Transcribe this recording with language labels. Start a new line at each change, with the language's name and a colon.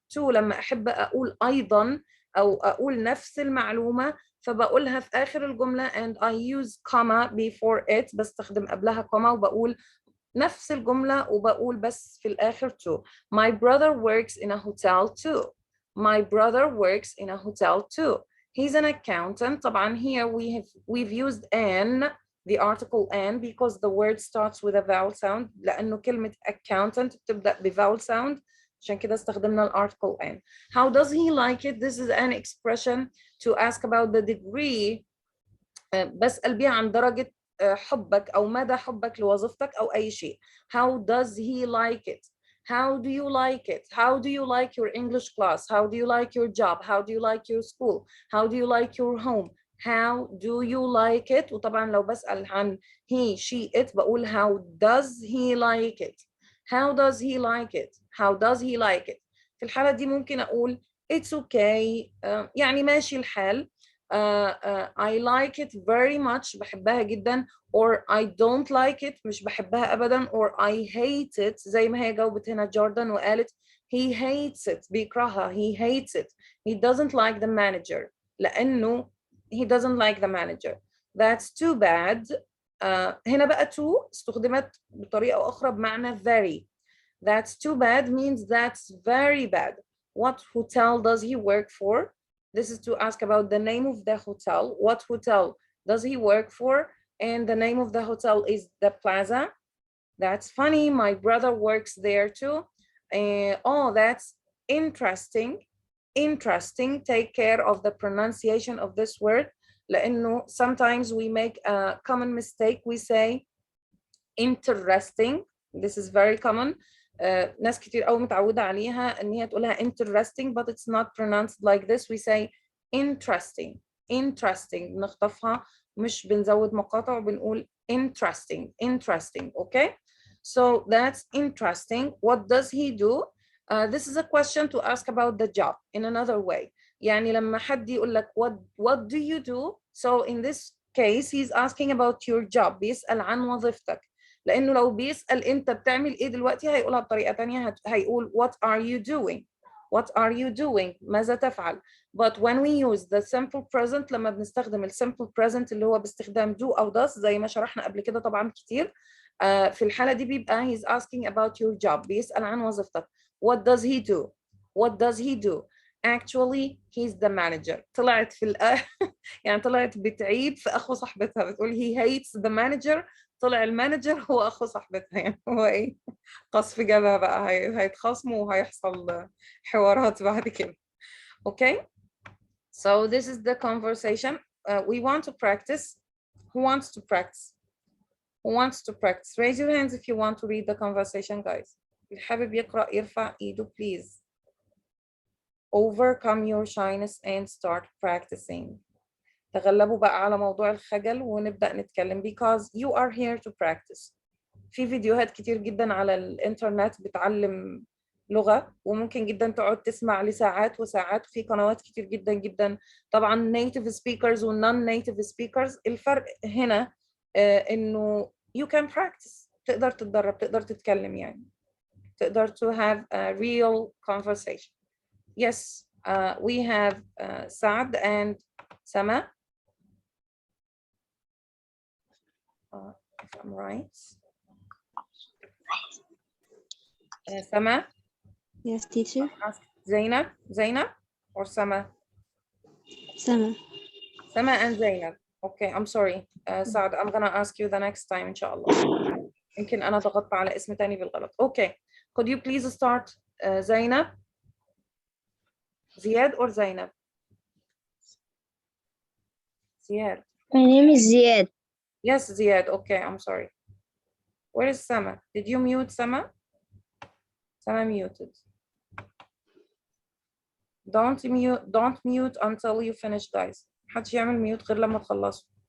Arabic: To لما أحب أقول أيضا أو أقول نفس المعلومة فبقولها في آخر الجملة
English: and I use comma before it.
Arabic: بستخدم قبلها comma وبقول نفس الجملة وبقول بس في الآخر to.
English: My brother works in a hotel too. My brother works in a hotel too. He's an accountant.
Arabic: طبعا
English: here we've used an, the article an, because the word starts with a vowel sound.
Arabic: لأنه كلمة accountant بتبدأ بvowel sound. عشان كده استخدمنا الارticle an.
English: How does he like it? This is an expression to ask about the degree.
Arabic: بسأل بيها عن درجة حبك أو مدى حبك لوظيفتك أو أي شيء.
English: How does he like it? How do you like it? How do you like your English class? How do you like your job? How do you like your school? How do you like your home? How do you like it?
Arabic: وطبعا لو بسأل عن
English: he, she, it
Arabic: بقول
English: how does he like it? How does he like it? How does he like it?
Arabic: في الحالة دي ممكن أقول
English: it's okay.
Arabic: يعني ماشي الحال.
English: I like it very much.
Arabic: بحبها جدا.
English: Or I don't like it.
Arabic: مش بحبها أبدا.
English: Or I hate it.
Arabic: زي ما هي جاوبت هنا جوردن وقالت
English: he hates it.
Arabic: بيكرهها.
English: He hates it. He doesn't like the manager.
Arabic: لأنه
English: he doesn't like the manager. That's too bad.
Arabic: هنا بقى to استخدمت بطريقة أخرى بمعنى very.
English: That's too bad means that's very bad. What hotel does he work for? This is to ask about the name of the hotel. What hotel does he work for? And the name of the hotel is the Plaza. That's funny. My brother works there too. Oh, that's interesting. Interesting. Take care of the pronunciation of this word.
Arabic: لأنه
English: sometimes we make a common mistake. We say interesting. This is very common.
Arabic: ناس كتير قوي متعودة عليها إن هي تقولها interesting,
English: but it's not pronounced like this. We say interesting. Interesting.
Arabic: بنخطفها مش بنزود مقاطع وبنقول interesting.
English: Interesting. Okay. So that's interesting. What does he do? This is a question to ask about the job in another way.
Arabic: يعني لما حد يقول لك
English: what do you do? So in this case he's asking about your job.
Arabic: بيسأل عن وظيفتك. لأنه لو بيسأل أنت بتعمل إيه دلوقتي هيقولها بطريقة تانية. هيقول
English: what are you doing? What are you doing?
Arabic: ماذا تفعل?
English: But when we use the simple present
Arabic: لما بنستخدم ال simple present اللي هو باستخدام do أو does زي ما شرحنا قبل كده طبعا كتير. في الحالة دي بيبقى
English: he's asking about your job.
Arabic: بيسأل عن وظيفتك.
English: What does he do? What does he do? Actually he's the manager.
Arabic: طلعت في يعني طلعت بتعيد في أخو صاحبتها بتقول
English: he hates the manager.
Arabic: طلع المانجر هو أخو صاحبتها. يعني هو إيه قصف جبهة بقى. هيتخاصموا وهيحصل حوارات بعد كده.
English: Okay, so this is the conversation. We want to practice. Who wants to practice? Who wants to practice? Raise your hands if you want to read the conversation, guys.
Arabic: اللي حابب يقرأ يرفع إيده, please.
English: Overcome your shyness and start practicing.
Arabic: تغلبوا بقى على موضوع الخجل ونبدأ نتكلم
English: because you are here to practice.
Arabic: في فيديوهات كتير جدا على الإنترنت بتعلم لغة وممكن جدا تقعد تسمع لساعات وساعات. في قنوات كتير جدا جدا طبعا native speakers و non-native speakers. الفرق هنا إنه
English: you can practice.
Arabic: تقدر تتدرب, تقدر تتكلم يعني. تقدر
English: to have a real conversation. Yes, we have Saad and Sama. If I'm right. Sama. Yes, teacher. Zainab or Sama? Sama. Sama and Zainab. Okay, I'm sorry. Saad, I'm gonna ask you the next time, inshallah.
Arabic: يمكن أنا ضغطت على اسم تاني بالغلط.
English: Okay, could you please start Zainab? Ziad or Zainab? Ziad. My name is Ziad. Yes, Ziad. Okay, I'm sorry. Where is Sama? Did you mute Sama? Sama muted. Don't mute until you finish, guys.
Arabic: محدش يعمل mute غير لما تخلصوا.